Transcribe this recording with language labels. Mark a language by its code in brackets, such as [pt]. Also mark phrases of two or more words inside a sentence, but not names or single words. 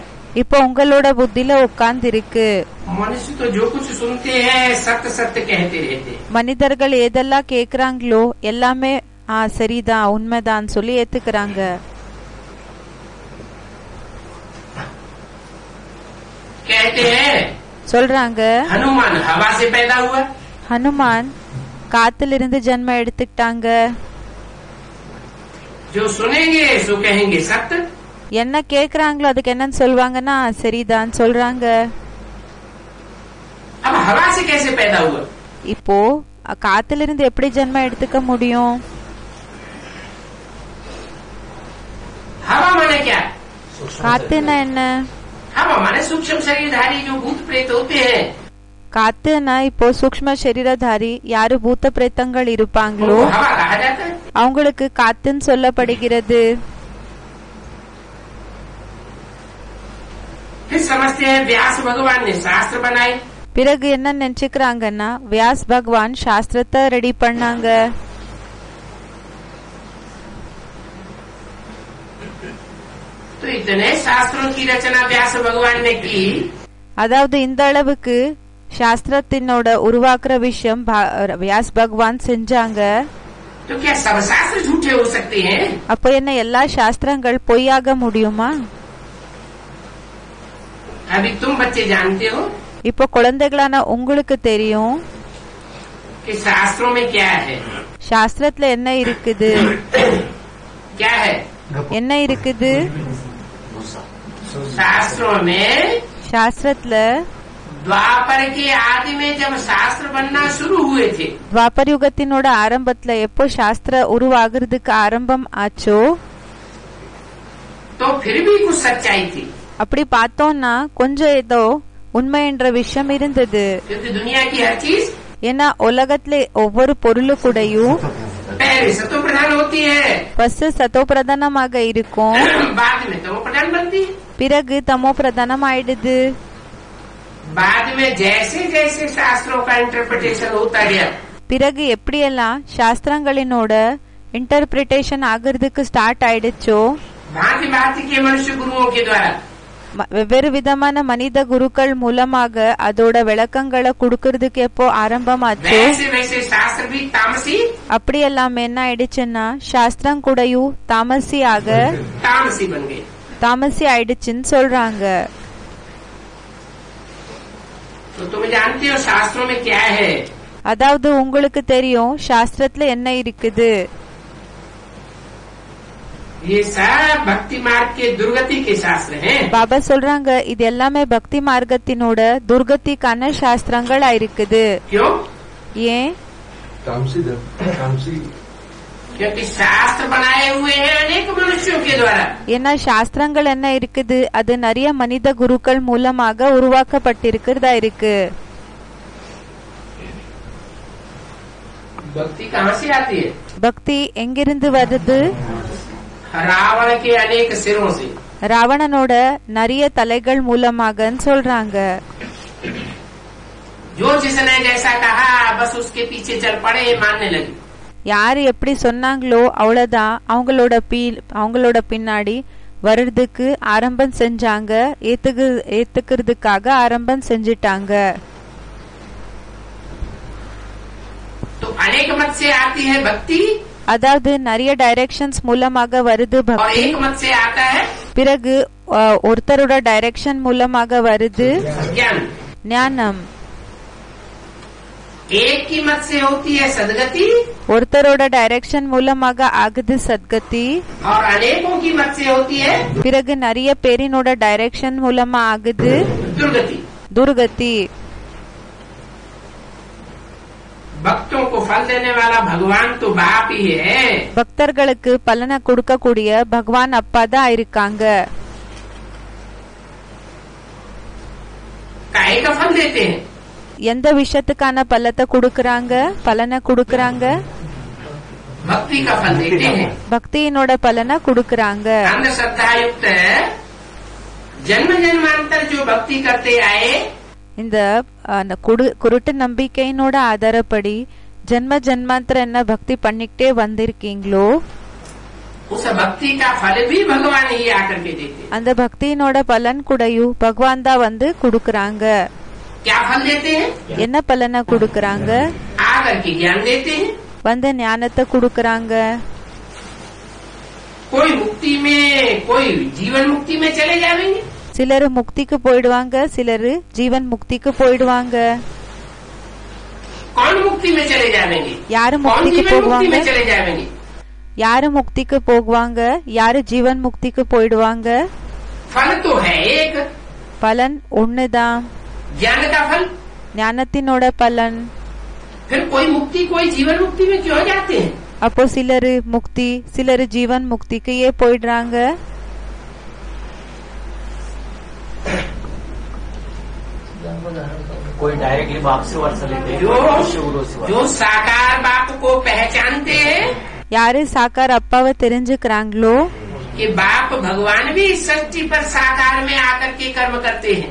[ta] இப்போ उங்களோட புத்தியில உட்கார்ந்து இருக்கு. [hi] मनुष्य तो जो कुछ सुनते हैं सत्य सत्य कहते रहते हैं। [ta] மனிதர்கள் எதெல்லாம் கேக்குறாங்களோ எல்லாமே சரிதான் உண்மைதான் சொல்லி ஏத்துக்கிறாங்க. [hi] कहते हैं [ta] சொல்றாங்க [hi] हनुमान हवा से पैदा हुआ। [ta] ஹனுமான் காத்திலிருந்து ஜன்மம் எடுத்துக்கிட்டாங்க. [hi] जो सुनेंगे सो कहेंगे सत्य। [ta] என்ன கேக்குறாங்களோ அதுக்கு என்னன்னு சொல்லுவாங்கன்னா சரிதான் சொல்றாங்க. [hi] अब हवा से कैसे पैदा हुआ? [ta] இப்போ காத்திலிருந்து எப்படி ஜன்மம் எடுத்துக்க முடியும்? [hi] हवा माने क्या? [ta] காத்துனா என்ன? [hi] हवा माने सूक्ष्म शरीरधारी जो भूत प्रेत होते हैं। [ta] காத்துனா இப்போ சூக்ஷ்ம சரீரதாரி யாரு பூத்த பிரேத்தங்கள் இருப்பாங்களோ [hi] उनको हवा कहा जाता है। [ta] அவங்களுக்கு காத்துன்னு சொல்லப்படுகிறது. [hi] फिर समझते हैं व्यास भगवान ने शास्त्र बनाए। [ta] பிறகு என்ன நினைச்சுக்கிறாங்கன்னா வியாஸ் பகவான் சாஸ்திரத்தை ரெடி பண்ணாங்க. [hi] तो इतने शास्त्रों की रचना व्यास भगवान ने की। [ta] அதாவது இந்த அளவுக்கு சாஸ்திரத்தினோட உருவாக்குற விஷயம் வியாஸ் பகவான் செஞ்சாங்க. [hi] तो क्या सब शास्त्र झूठे हो सकते हैं? [ta] அப்போ என்ன எல்லா சாஸ்திரங்கள் பொய்யாக முடியுமா? [hi] अभी तुम बच्चे जानते हो [ta] இப்போ குழந்தைகளான உங்களுக்கு தெரியும் [hi] कि शास्त्रों में क्या है। [ta] சாஸ்திரத்துல என்ன இருக்குது. [hi] क्या है? [ta] என்ன இருக்குது? [hi] शास्त्रों में [ta] சாஸ்திரத்துல [hi] द्वापर के आदि में जब शास्त्र बनना शुरू हुए थे [ta] துவாபர் யுகத்தினோட ஆரம்பத்துல எப்போ சாஸ்திர உருவாகிறதுக்கு ஆரம்பம் ஆச்சோ [hi] तो फिर भी कुछ सच्चाई थी। [ta] அப்படி பார்த்தோம்னா கொஞ்சம் ஏதோ உண்மை என்ற விஷயம் இருந்தது. [hi] क्योंकि दुनिया की हर चीज [ta] ஏன்னா உலகத்துல ஒவ்வொரு பொருளு கூடயும் [hi] पहले सतो प्रधान होती है, [ta] ஃபர்ஸ்ட் சத்தோ பிரதானமாக இருக்கும், [hi] बाद में तमो प्रधान बनती है। [ta] பிறகு தமோ பிரதானம் ஆயிடுது. [hi] बाद में जैसे जैसे शास्त्रों का इंटरप्रिटेशन होता गया, [ta] பிறகு எப்படியெல்லாம் சாஸ்திரங்களினோட இன்டர்பிரிட்டேஷன் ஆகிறதுக்கு ஸ்டார்ட் ஆயிடுச்சோ, [hi] भांति भांति के मनुष्य गुरुओं के द्वारा [ta] வெவ்வேறு விதமான மனித குருக்கள் மூலமாக அதோட விளக்கங்களை கொடுக்கறதுக்கு எப்போ ஆரம்பமாச்சோ, [hi] वैसे वैसे शास्त्र भी तामसी [ta] அப்படி எல்லாம் என்ன ஆயிடுச்சுன்னா சாஸ்திரம் கூடயும் [hi] तामसी बन गए। [ta] தாமசி ஆயிடுச்சுன்னு சொல்றாங்க. [hi] तो तुम जानते हो शास्त्रों में क्या है? [ta] அதாவது உங்களுக்கு தெரியும் சாஸ்திரத்துல என்ன இருக்குது. [hi] ये सब भक्ति मार्ग के दुर्गति के शास्त्र हैं। [ta] பாபா சொல்றாங்க இது எல்லாமே பக்தி மார்க்கத்தினோட துர்கத்திக்கான சாஸ்திரங்களா இருக்குது. [hi] क्यों? [ta] ஏன்? [hi] क्योंकि शास्त्र बनाए हुए हैं अनेक मनुष्यों के द्वारा। [ta] ஏன்னா சாஸ்திரங்கள் என்ன இருக்குது அது நிறைய மனித குருக்கள் மூலமாக உருவாக்கப்பட்டிருக்கிறதா இருக்கு. [hi] भक्ति कहाँ से आती है? [ta] பக்தி எங்கிருந்து வருது? [hi] रावण के अनेक सिरों से। [ta] ராவணனோட நிறைய தலைகள் மூலமாகன்னு சொல்றாங்க. [hi] जो जिसने जैसा कहा बस उसके पीछे चल पड़े, मानने लगे। [ta] யாரு எப்படி சொன்னாங்களோ அவ்வளவுதான் அவங்களோட பின்னாடி வர்றதுக்கு ஆரம்பம் செஞ்சாங்க, ஏத்துக்கிறதுக்காக ஆரம்பம் செஞ்சிட்டாங்க. [hi] तो अनेक मत से आती है भक्ति, [ta] அதாவது நிறைய டைரக்ஷன்ஸ் மூலமாக வருது [hi] और [ta] பக்தி. [hi] एक मत से आता है [ta] பிறகு ஒருத்தரோட டைரக்ஷன் மூலமாக வருது [hi] ज्ञान। [ta] ஞானம். [hi] एक की मत से होती है सदगति, [ta] ஒருத்தரோட டைரக்ஷன் மூலமாக ஆகுது சத்கதி. [hi] और अनेकों की मत से होती है [ta] பிறகு நிறைய பேரினோட டைரக்ஷன் மூலமா ஆகுது [hi] दुर्गति। [ta] துர்கதி. [hi] भक्तों को फल देने वाला भगवान तो बाप ही है। [ta] பக்தர்களுக்கு பலனை கொடுக்கக்கூடிய பகவான் அப்பா தான் இருக்காங்க. [hi] काहे का फल देते हैं? [ta] எந்த விஷயத்துக்கான பலனை கொடுக்கறாங்க? [hi] भक्ति का फल देते हैं। [ta] பக்தியினோட பலனை கொடுக்கறாங்க. [hi] अंधश्रद्धा युक्त जन्म जन्मांतर जो भक्ति करते आए, [ta] இந்த குருட்டு நம்பிக்கையினோட ஆதாரப்படி ஜென்ம ஜென்மாந்திர என்ன பக்தி பண்ணிக்கிட்டே வந்திருக்கீங்களோ, [hi] उस भक्ति का फल भी भगवान ही आकर के देते हैं। [ta] அந்த பக்தியினோட பலன் கூடயும் பகவான் தான் வந்து கொடுக்கறாங்க. [hi] क्या फल देते हैं? [ta] என்ன பலனை கொடுக்கறாங்க? [hi] आकर के ज्ञान देते हैं। [ta] வந்து ஞானத்தை கொடுக்கறாங்க. [hi] कोई मुक्ति में, कोई जीवन मुक्ति में चले जाएंगे, [ta] சிலர் முக்திக்கு போயிடுவாங்க, சிலர் ஜீவன் முக்திக்கு போயிடுவாங்க. [hi] कौन मुक्ति में चले जाएंगे? [ta] யாரு [hi] कौन [ta] முக்திக்கு [hi] जीवन मुक्ति [ta] போவாங்க? [hi] में चले जाएंगे? [ta] யாரு முக்திக்கு போவாங்க? யாரு ஜீவன் முக்திக்கு போயிடுவாங்க? [hi] फल तो है एक, [ta] பலன் ஒண்ணுதான், [hi] ज्ञान का फल। [ta] ஞானத்தினோட பலன். [hi] फिर कोई मुक्ति, कोई जीवन मुक्ति में क्यों जाते हैं? [ta] அப்போ சிலரு முக்தி, சிலரு ஜீவன் முக்திக்கு ஏன் போயிடுறாங்க? [hi] कोई डायरेक्टली बाप से वर्ष लेते हैं, जो मनुष्य गुरु से वर्ष। जो साकार बाप को पहचानते हैं [ta] யாரு சாக்கார் அப்பாவை தெரிஞ்சுக்கிறாங்களோ, [hi] कि बाप भगवान भी इस सृष्टि पर साकार में आकर के कर्म करते हैं,